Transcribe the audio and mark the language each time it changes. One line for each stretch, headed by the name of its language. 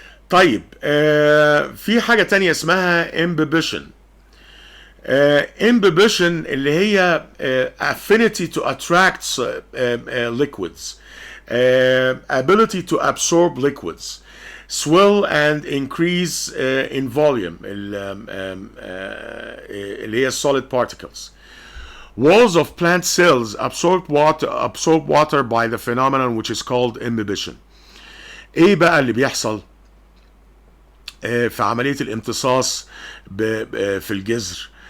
Arabic: طيب في حاجة تانية اسمها imbibition.
English: imbibition
Arabic: اللي هي
English: affinity to attract liquids, ability to absorb liquids, swell and increase in volume اللي هي solid particles. Walls of plant cells absorb water by the phenomenon which is called imbibition.
Arabic: ايه بقى اللي بيحصل في عملية الامتصاص في الجذر؟